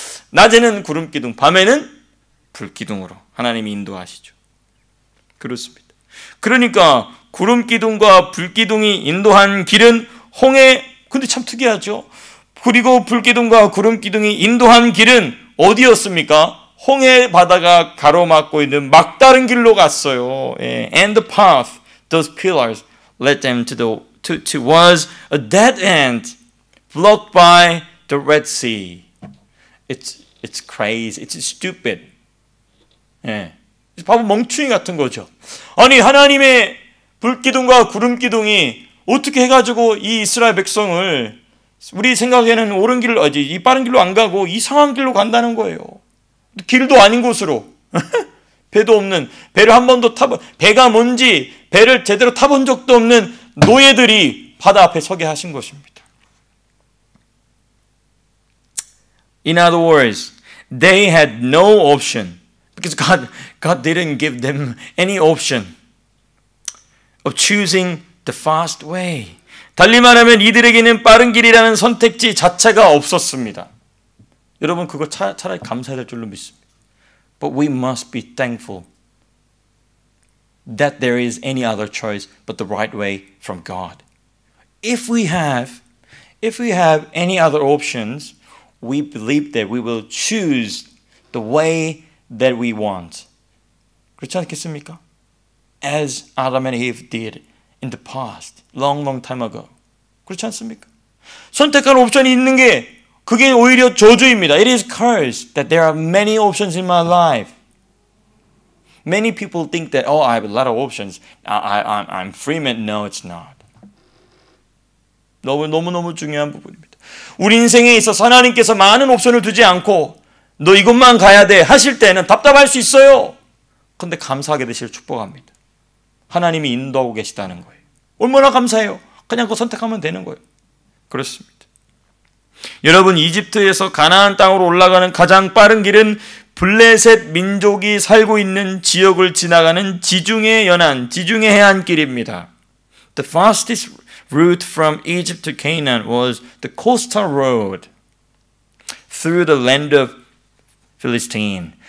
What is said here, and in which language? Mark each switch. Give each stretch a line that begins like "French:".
Korean: 낮에는 구름 기둥, 밤에는 불 기둥으로 하나님이 인도하시죠. 그렇습니다. 그러니까 구름 기둥과 불 기둥이 인도한 길은 홍해, 근데 참 특이하죠. 그리고 불 기둥과 구름 기둥이 인도한 길은 어디였습니까? 홍해 바다가 가로막고 있는 막다른 길로 갔어요.
English: And the path, those pillars led them to was a dead end, blocked by the Red Sea. It's crazy, it's stupid.
Korean: 바보 멍충이 같은 거죠. 아니, 하나님의 불기둥과 구름기둥이 어떻게 해가지고 이 이스라엘 백성을 우리 생각에는 옳은 길로, 이 빠른 길로 안 가고 이상한 길로 간다는 거예요. 길도 아닌 곳으로. 배도 없는, 배를 한 번도 배가 뭔지 배를 제대로 타본 적도 없는 노예들이 바다 앞에 서게 하신 것입니다.
English: In other words, they had no option because God didn't give them any option of choosing the fast way.
Korean: 달리 말하면 이들에게는 빠른 길이라는 선택지 자체가 없었습니다. 여러분, 그거 차라리 감사해야 될 줄로 믿습니다.
English: But we must be thankful that there is any other choice but the right way from God. If we have any other options, we believe that we will choose the way that we want.
Korean: 그렇지 않겠습니까?
English: As Adam and Eve did in the past, long time ago.
Korean: 그렇지 않습니까? 선택할 옵션이 있는 게 그게 오히려 저주입니다.
English: It is cursed that there are many options in my life. Many people think that, I have a lot of options. I'm free man. No, it's not.
Korean: 너무너무 중요한 부분입니다. 우리 인생에 있어서 하나님께서 많은 옵션을 두지 않고 너 이것만 가야 돼 하실 때는 답답할 수 있어요. 그런데 감사하게 되실 축복합니다. 하나님이 인도하고 계시다는 거예요. 얼마나 감사해요. 그냥 그거 선택하면 되는 거예요. 그렇습니다. 여러분, 이집트에서 가나안 땅으로 올라가는 가장 빠른 길은 블레셋 민족이 살고 있는 지역을 지나가는 지중해 해안길입니다.
English: The fastest route from Egypt to Canaan was the coastal road through the land of Philistine.